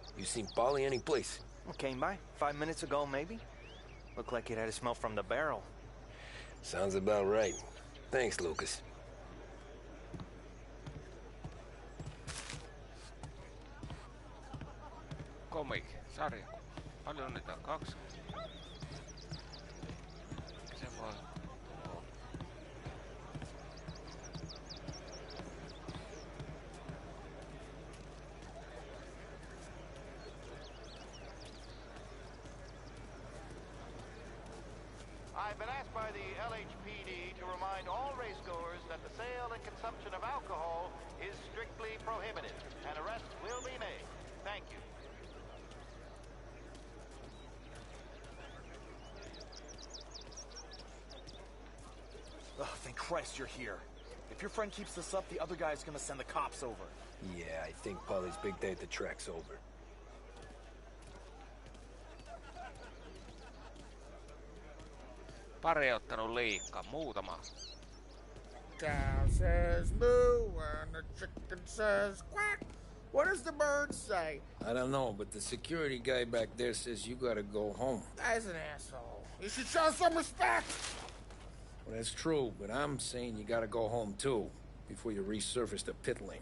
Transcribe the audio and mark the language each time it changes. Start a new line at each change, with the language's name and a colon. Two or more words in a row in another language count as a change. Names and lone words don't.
English: You seen Paulie any place? Came by 5 minutes ago, maybe. Looked like it had a smell from the barrel. Sounds about right. Thanks, Lucas.
Finnish: Comic, sarja. Paljon niitä on? 2? Se voi...
English: I've been asked by the LHPD to remind all racegoers that the sale and consumption of alcohol is strictly prohibited, and arrests will be made. Thank you. Oh, thank Christ you're here. If your friend keeps this up, the other guy's gonna send the cops over. Yeah, I think Paulie's big day at the track's over.
Finnish: Pari ottanut liikaa, muutama.
English: Cow says moo and the chicken says quack. What does the bird say? I don't know, but the security guy back there says you gotta go home. Guy's an asshole. You should show some respect. Well, that's true, but I'm saying you gotta go home too, before you resurface the pit lane.